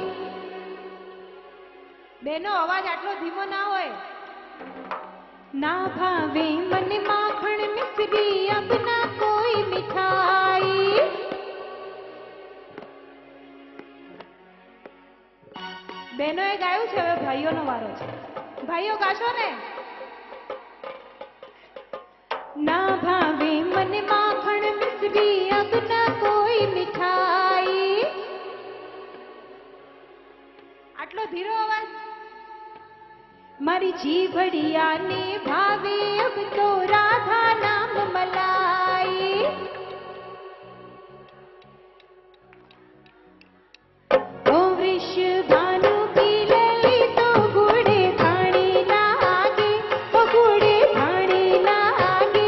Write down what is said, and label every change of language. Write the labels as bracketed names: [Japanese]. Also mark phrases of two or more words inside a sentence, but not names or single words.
[Gujarati] બેનો અવાજ આટલો ધીમો ના હોય. [Hindi] ना भावे मन माखण मिश्री अब ना कोई मिठाई. [Gujarati] બહેનોએ ગાયું છે, હવે ભાઈઓનો વારો છે. ભાઈઓ ગાશો ને? ना भावे मन माखण मिश्री अब ना कोई मिठाई. આટલો ધીરો અવાજ. મારી જીભડિયા ને ભાવે [Hindi] अब तो राधा नाम मलाई ओ वृषभानु की लली तो गुडे भाणी लागे ओ गुडे भाणी लागे